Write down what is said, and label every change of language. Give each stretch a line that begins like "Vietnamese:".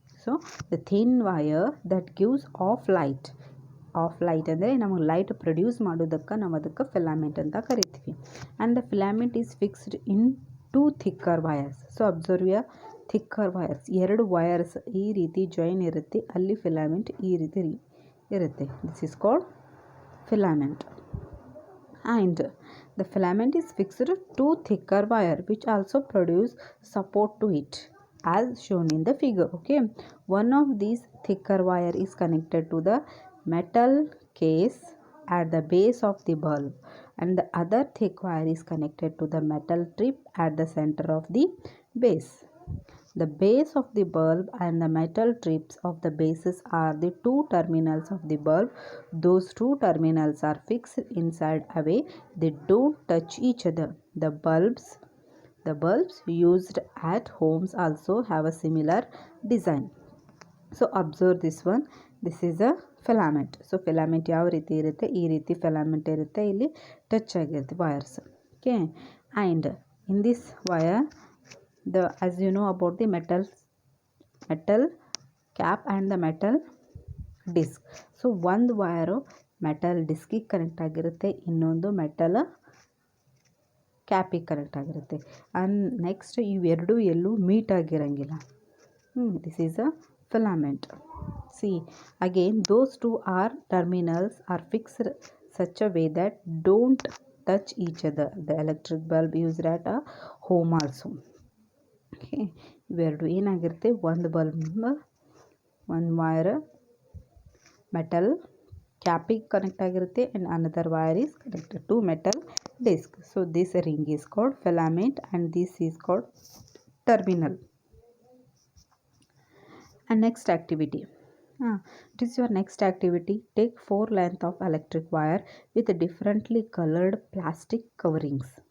Kannada: So
English: the thin wire that gives off light
Kannada: ಅಂದರೆ ನಮಗೆ light produce ಮಾಡೋದಕ್ಕೆ ನಾವು ಅದಕ್ಕೆ ಫಿಲಾಮೆಂಟ್ ಅಂತ ಕರಿತೀವಿ.
English: And the filament is fixed in 2 thicker wires.
Kannada: So observe ಯ ಥಿಕ್ಕರ್ ವಯರ್ಸ್, 2 ವಯರ್ಸ್ ಈ ರೀತಿ ಜಾಯಿನ್ ಇರುತ್ತೆ, ಅಲ್ಲಿ ಫಿಲಾಮೆಂಟ್ ಈ ರೀತಿ ಇರುತ್ತೆ.
English: This is called filament. And the filament is fixed 2 thicker wire which also produce support to it as shown in the figure. Okay, one of these thicker wire is connected to the metal case at the base of the bulb, and the other thick wire is connected to the metal tip at the center of the base. The base of the bulb and the metal tips of the bases are the two terminals of the bulb. Those two terminals are fixed inside a way they don't touch each other. The bulbs used at homes also have a similar design. So observe this one. This is a filament.
Kannada: So filament ಯಾವ ರೀತಿ ಇರುತ್ತೆ, ಈ ರೀತಿ filament ಇರುತ್ತೆ, ಇಲ್ಲಿ touch ಆಗಿರುತ್ತೆ wires.
English: Okay, and in this wire, as you know about the metal cap and the metal disc.
Kannada: So ಒಂದು wire metal ಡಿಸ್ಕಿಗೆ connect ಆಗಿರುತ್ತೆ, ಇನ್ನೊಂದು ಮೆಟಲ್ ಕ್ಯಾಪಿಗೆ ಕನೆಕ್ಟ್ ಆಗಿರುತ್ತೆ. ಆ್ಯಂಡ್ ನೆಕ್ಸ್ಟ್ ಇವೆರಡು ಎಲ್ಲೂ meet ಆಗಿರಂಗಿಲ್ಲ.
English: This is a filament. See, again those two terminals are fixed such a way that don't touch each other. The electric bulb used at a home also.
Kannada: Okay, ಇವೆರಡು ಏನಾಗಿರುತ್ತೆ, ಒಂದು bulb ಒಂದು wire metal ಕ್ಯಾಪಿಗೆ connect ಆಗಿರುತ್ತೆ
English: and another wire is connected to metal disc. So this ring is called filament and this is called terminal. And next activity, it is your next activity. Take 4 length of electric wire with differently colored plastic coverings.